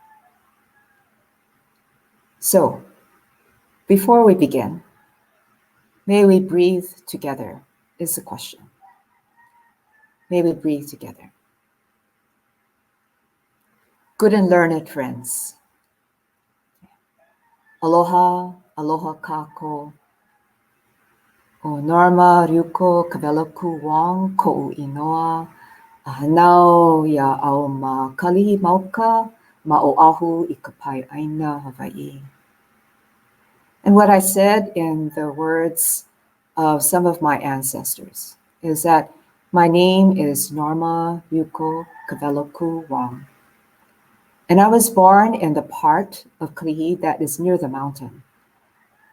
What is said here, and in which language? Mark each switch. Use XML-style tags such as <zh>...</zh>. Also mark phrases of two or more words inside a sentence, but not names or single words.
<en>So, before we begin, may we breathe together, is the question. May we breathe together. Good and learned friends.</en> <haw>Aloha, aloha kako. O Norma, Ryuko, Kawelokū, Wong, ko'u inoa. Ahanau ia au ma kalihi mauka, ma oahu I ka pai aina Hawaii.</haw> <en>And what I said in the words of some of my ancestors is that my name is Norma Ryuko Kawelokū Wong. And I was born in the part of Kalihi that is near the mountain.</en>